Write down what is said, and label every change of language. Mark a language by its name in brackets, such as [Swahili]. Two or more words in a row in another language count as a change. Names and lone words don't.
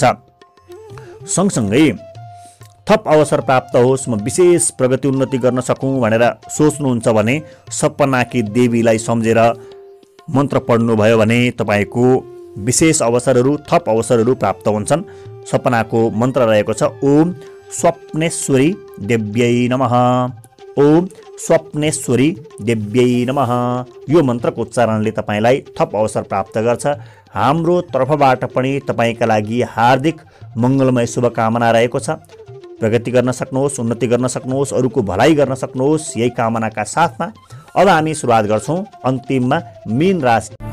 [Nepali] सँगसँगै थप अवसर प्राप्त होस्, म विशेष प्रगति उन्नति गर्न सकौँ भनेर सोच्नुहुन्छ भने सपनाकी देवीलाई सम्झेर मन्त्र पढ्नुभयो भने तपाईँको विशेष अवसरहरू, थप अवसरहरू प्राप्त हुन्छन्। सपनाको मन्त्र रहेको छ [Sanskrit] ओम स्वप्नेश्वरी देव्यै नमः, ओम स्वप्नेश्वरी देव्यै नमः। [Nepali] यो मन्त्रको उच्चारणले तपाईँलाई थप अवसर प्राप्त गर्छ। हाम्रो तर्फबाट पनि तपाईँका लागि हार्दिक मङ्गलमय शुभकामना रहेको छ। प्रगति गर्न सक्नुहोस्, उन्नति गर्न सक्नुहोस्, अरूको भलाइ गर्न सक्नुहोस्, यही कामनाका साथमा अब हामी सुरुवात गर्छौँ अन्तिममा मीन राशि।